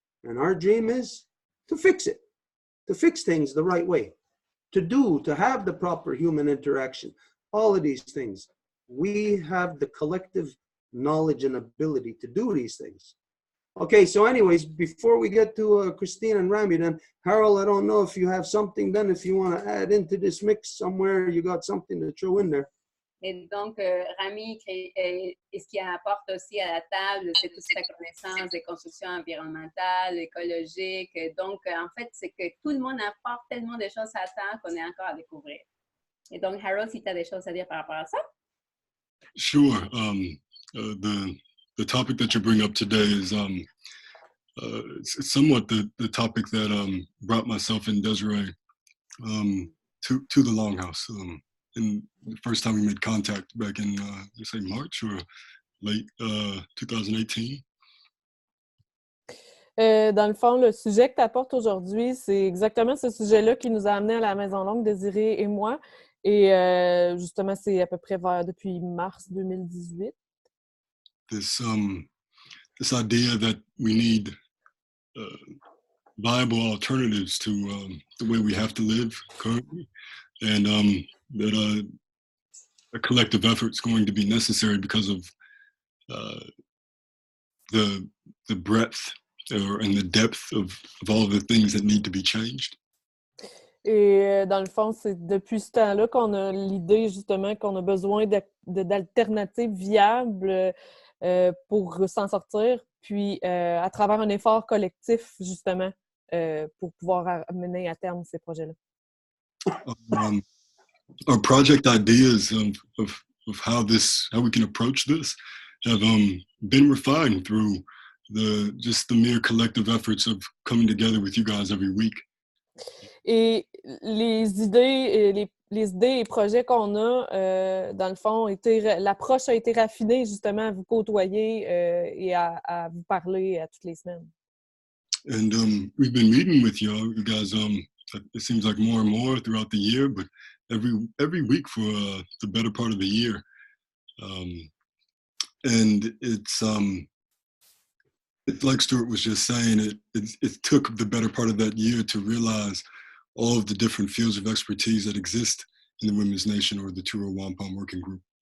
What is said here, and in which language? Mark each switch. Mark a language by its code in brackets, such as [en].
[en] And our dream is to fix it, to fix things the right way, to have the proper human interaction, all of these things. We have the collective knowledge and ability to do these things. Okay, so anyways, before we get to Christine and Rami, then, Harold, I don't know if you have something then, if you want to add into this mix somewhere, you got something to throw in there. [fr] Et donc, Rami, ce qu'il apporte aussi à la table, c'est toute sa connaissance des constructions environnementales, écologiques. Donc, en fait, c'est que tout le monde apporte tellement de choses à la table qu'on est encore à découvrir. Et donc, Harold, si tu as des choses à dire par rapport à ça? [en] Sure. The topic that you bring up today is somewhat the topic that brought myself and Desiree to the Longhouse. And the first time we made contact back in, let's say March or late 2018. [fr] Dans le fond, le sujet que tu apportes aujourd'hui, c'est exactement ce sujet-là qui nous a amenés à la Maison Longue, Désirée et moi. Et justement, c'est à peu près depuis mars 2018. [en] This idea that we need viable alternatives to the way we have to live currently, and that a collective effort is going to be necessary because of the breadth and the depth of all of the things that need to be changed. [fr] Et dans le fond, c'est depuis ce temps-là qu'on a l'idée justement qu'on a besoin d'alternatives viables pour s'en sortir, puis à travers un effort collectif justement pour pouvoir mener à terme ces projets-là. [en] Our project ideas of how we can approach this have been refined through the mere collective efforts of coming together with you guys every week. [fr] Et les idées et projets qu'on a, dans le fond, l'approche a été raffinée justement à vous côtoyer et à vous parler toutes les semaines. [en] And we've been meeting with you guys. It seems like more and more throughout the year, but every week for the better part of the year. And it's like Stuart was just saying, it took the better part of that year to realize all of the different fields of expertise that exist in the Women's Nation or the Row Wampum Working Group.